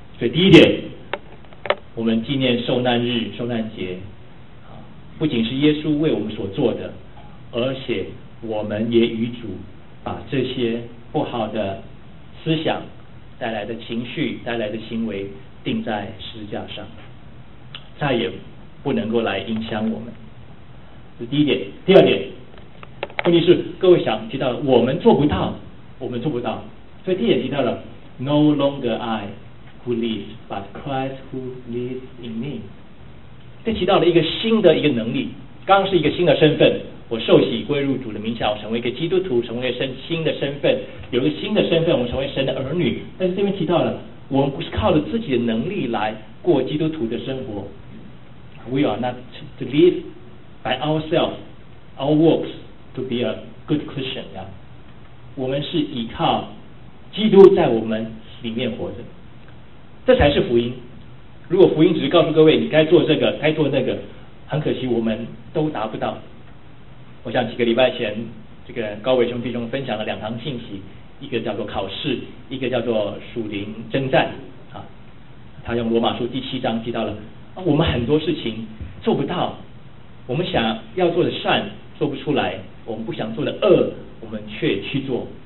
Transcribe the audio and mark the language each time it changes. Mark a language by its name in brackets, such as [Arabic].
[Chinese] 所以第一点，我们纪念受难日、受难节，不仅是耶稣为我们所做的，而且我们也与主把这些不好的思想带来的情绪、带来的行为钉在十字架上，再也不能够来影响我们。这是第一点。第二点，问题是各位想提到我们做不到，我们做不到。所以第一点提到了 [English] No longer I who lives but Christ who lives in me， [Chinese] 这提到了一个新的一个能力。刚刚是一个新的身份，我受洗归入主的名下，我成为一个基督徒，成为一个新的身份，有一个新的身份，我们成为神的儿女。但是这边提到了，我们不是靠着自己的能力来过基督徒的生活。 [English] We are not to live by ourselves, our works to be a good Christian， [Chinese] 我们是依靠基督在我们里面活着，这才是福音。如果福音只是告诉各位你该做这个该做那个，很可惜我们都达不到。我想几个礼拜前这个高伟兄弟兄分享了两堂信息，一个叫做考试，一个叫做属灵征战，啊，他用罗马书第七章提到了，啊，我们很多事情做不到，我们想要做的善做不出来，我们不想做的恶我们却去做。